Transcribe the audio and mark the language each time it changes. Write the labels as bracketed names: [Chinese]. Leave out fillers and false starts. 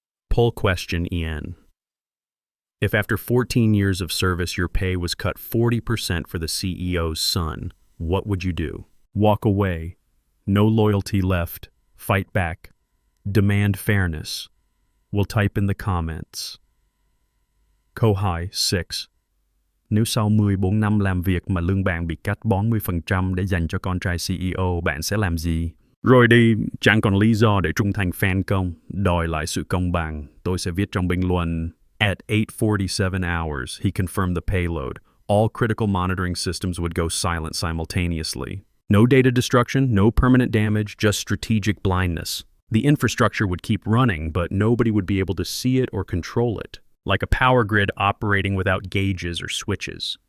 [English] Poll question EN. If after 14 years of service your pay was cut 40% for the CEO's son, what would you do? Walk away. No loyalty left. Fight back. Demand fairness. We'll type in the comments. [Vietnamese] Câu hỏi 6. Nếu sau 14 năm làm việc mà lương bạn bị cắt 40% để dành cho con trai CEO, bạn sẽ làm gì? Rồi đi, chẳng còn lý do để trung thành fan công. Đòi lại sự công bằng. Tôi sẽ viết trong bình luận. [English] At 8:47 hours, he confirmed the payload. All critical monitoring systems would go silent simultaneously. No data destruction, no permanent damage, just strategic blindness. The infrastructure would keep running, but nobody would be able to see it or control it, like a power grid operating without gauges or switches.